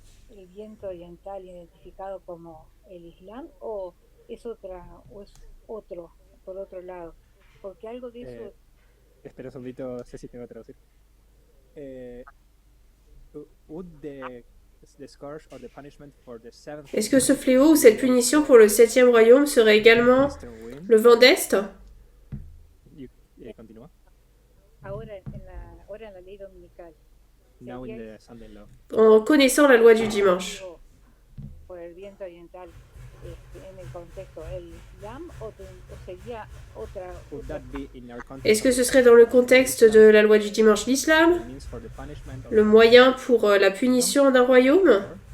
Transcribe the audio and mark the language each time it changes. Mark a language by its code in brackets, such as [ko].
[es] el viento oriental identificado como el Islam o es otro, por otro lado? Porque algo de eso... Espera un segundito, sé si tengo que traducir. [en] Would the scourge or the punishment for the seventh [fr] Est-ce que ce fléau ou cette punition pour le 7e royaume serait également le vent d'Est? [es] Continúa. Ahora en la ley dominical. [en] Now in the Sunday law. [fr] En connaissant la loi du dimanche. [es] Por el viento oriental en el contexto, el Islam o sería otra... [fr] Est-ce que ce serait dans le contexte de la loi du dimanche l'islam? Le moyen pour la punition d'un royaume?